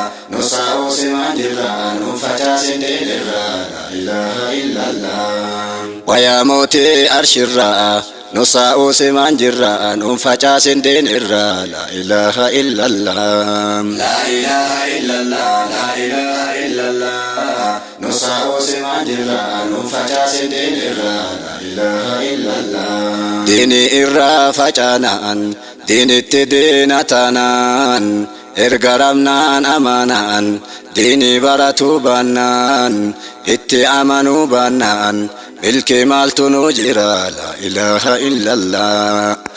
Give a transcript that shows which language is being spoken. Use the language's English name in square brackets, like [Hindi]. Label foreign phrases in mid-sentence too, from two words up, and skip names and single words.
[Oromo] Nusa usiman jirra, nu facasin deenirra, [Arabic] لا إله إلا الله. [Oromo] Wayaa mootii arshirra, nusa usiman jirra, nu facasin deenirra, [Arabic] لا إله إلا الله. لا إله إلا الله، لا إله إلا الله. [Oromo] Nusa usiman jirra, nu facasin deenirra, [Arabic] لا إله إلا الله. [Oromo] Diini irra facaanaan, Diinitti diina taanaan, erga rabnaan amanaan, diinii baratuu baannaan, itti amanuu baannaan, milkii maaltu nu jira? [Arabic] لا إله إلا الله.